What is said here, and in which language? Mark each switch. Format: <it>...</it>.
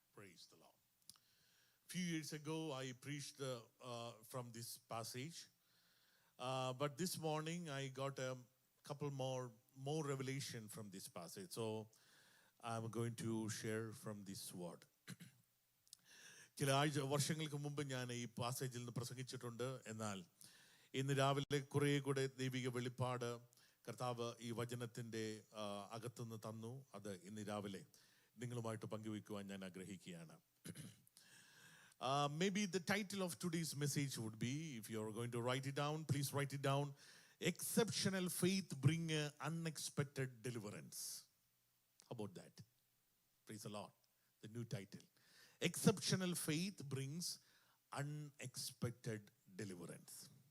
<en>Praise the Lord. A few years ago, I preached from this passage. But this morning, I got a couple more revelation from this passage. So I'm going to share from this word.</en> <ml>ചില വർഷങ്ങൾക്ക് മുമ്പ് ഞാൻ ഈ പാസേജിൽ നിന്ന് പ്രസംഗിച്ചിട്ടുണ്ട്. എന്നാൽ ഇന്ന് രാവിലെ കുറേ കൂടെ ദൈവിക വെളിപ്പാട് കർത്താവ് ഈ വചനത്തിൻ്റെ അകത്തുനിന്ന് തന്നു. അത് ഇന്ന് രാവിലെ നിങ്ങളുമായിട്ട് പങ്കുവയ്ക്കുവാൻ ഞാൻ ആഗ്രഹിക്കുകയാണ്.</ml> <en>Maybe the title of today's message would be, if you're going to write it down, please write it down. Exceptional faith bring unexpected deliverance. How about that? Praise the Lord. The new title. Exceptional faith brings unexpected deliverance.</en>